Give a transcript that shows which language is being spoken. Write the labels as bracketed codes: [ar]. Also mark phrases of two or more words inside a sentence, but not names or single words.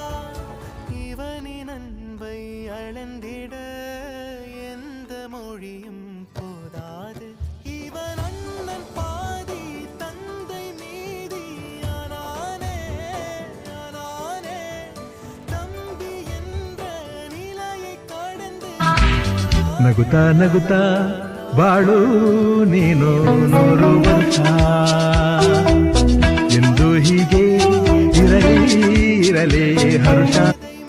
[ta] இவனின் அன்பை அளந்திட எந்த மொழியும் போதாது. இவன் அண்ணன் பாதி தந்தை மீதி ஆனானே ஆனானே. தம்பி என்ற நிலையை கடந்து [kn] ನಗುತ್ತಾ ನಗುತ್ತಾ ಬಾಳು ನೀನು 100 ವರ್ಷ ಎಂದು ಹೀಗೆ ಇರಲಿ ಇರಲಿ ಹರ್ಷ.